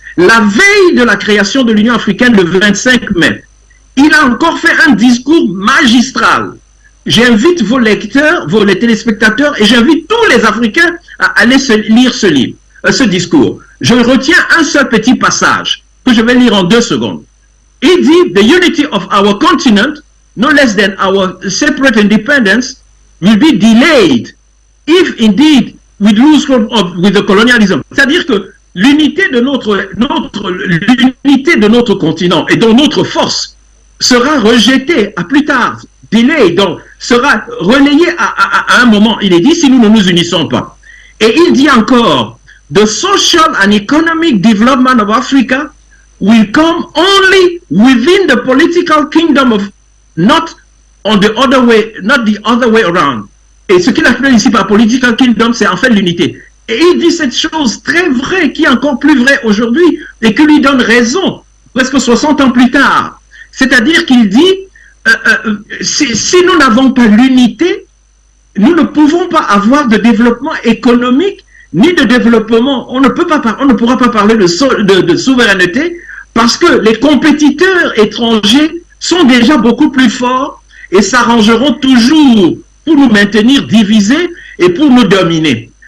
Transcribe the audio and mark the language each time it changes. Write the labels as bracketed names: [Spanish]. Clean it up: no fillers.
[French] La veille de la création de l'Union africaine, le 25 mai, il a encore fait un discours magistral. J'invite vos lecteurs, vos téléspectateurs, et j'invite tous les Africains à aller lire ce livre, ce discours. Je retiens un seul petit passage que je vais lire en deux secondes. Il dit, [English] the unity of our continent, no less than our separate independence, will be delayed if indeed we lose from with the colonialism. [French] C'est-à-dire que l'unité de notre continent et dont notre force sera rejetée à plus tard, delayed, donc sera relayée à un moment, il est dit, si nous ne nous unissons pas. Et il dit encore, [English] the social and economic development of Africa will come only within the political kingdom of, not on the other way, not the other way around. [French] Et ce qu'il appelle ici par political kingdom, c'est en fait l'unité. Et il dit cette chose très vraie, qui est encore plus vraie aujourd'hui, et qui lui donne raison, presque 60 ans plus tard. C'est-à-dire qu'il dit, si nous n'avons pas l'unité, nous ne pouvons pas avoir de développement économique, ni de développement, on ne pourra pas parler de souveraineté, parce que les compétiteurs étrangers sont déjà beaucoup plus forts et s'arrangeront toujours pour nous maintenir divisés et pour nous dominer.